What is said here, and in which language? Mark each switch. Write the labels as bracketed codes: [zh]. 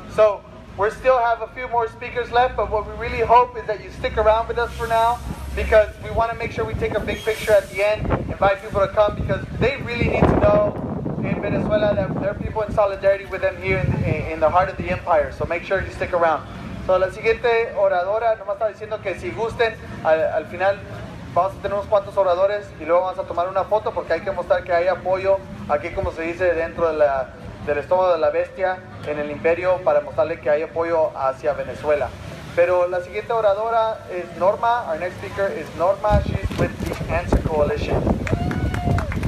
[en] So we still have a few more speakers left, but what we really hope is that you stick around with us for now, because we want to make sure we take a big picture at the end, invite people to come, because they really need to know in Venezuela that there are people in solidarity with them here in the heart of the empire. So make sure you stick around. [es] So la siguiente oradora, nomás está diciendo que si gusten, al final vamos a tener unos cuantos oradores y luego vamos a tomar una foto, porque hay que mostrar que hay apoyo aquí, como se dice, dentro del estómago de la bestia, en el imperio, para mostrarle que hay apoyo hacia Venezuela. Pero la siguiente oradora es Norma. [en] Our next speaker is Norma. She's with the Answer Coalition.